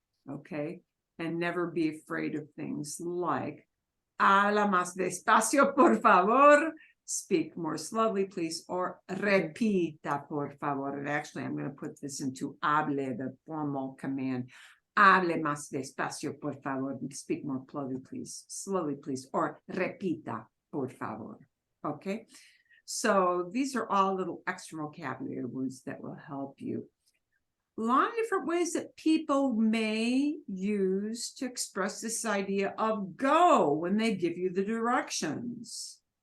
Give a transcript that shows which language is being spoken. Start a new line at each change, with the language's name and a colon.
English: Okay, and never be afraid of things like
Spanish: habla más despacio, por favor.
English: Speak more slowly, please, or
Spanish: repita, por favor.
English: And actually, I'm going to put this into hable, the formal command.
Spanish: Hable más despacio, por favor.
English: Speak more slowly, please, or
Spanish: repita, por favor.
English: Okay, so these are all little extra vocabulary words that will help you. lot of different ways that people may use to express this idea of go when they give you the directions.